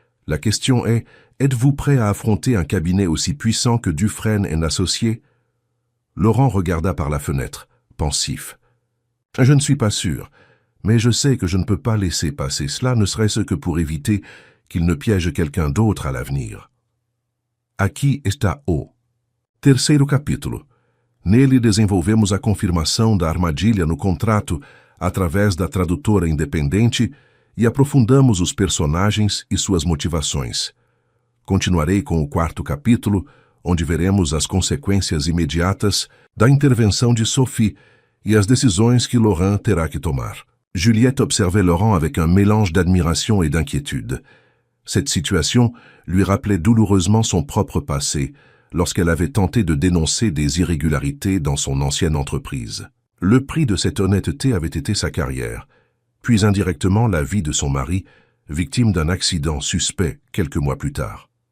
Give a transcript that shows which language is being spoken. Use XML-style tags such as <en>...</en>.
<fr>La question est, êtes-vous prêt à affronter un cabinet aussi puissant que Dufresne et Associés ?» Laurent regarda par la fenêtre, pensif. « Je ne suis pas sûr, mais je sais que je ne peux pas laisser passer cela, ne serait-ce que pour éviter qu'il ne piège quelqu'un d'autre à l'avenir. »</fr> <pt>Aqui está o terceiro capítulo. Nele desenvolvemos a confirmação da armadilha no contrato através da tradutora independente e aprofundamos os personagens e suas motivações. Continuarei com o 4º capítulo, onde veremos as consequências imediatas da intervenção de Sophie e as decisões que Laurent terá que tomar.</pt> <fr>Juliette observait Laurent avec un mélange d'admiration et d'inquiétude. Cette situation lui rappelait douloureusement son propre passé, lorsqu'elle avait tenté de dénoncer des irrégularités dans son ancienne entreprise. Le prix de cette honnêteté avait été sa carrière, puis indirectement la vie de son mari, victime d'un accident suspect quelques mois plus tard.</fr>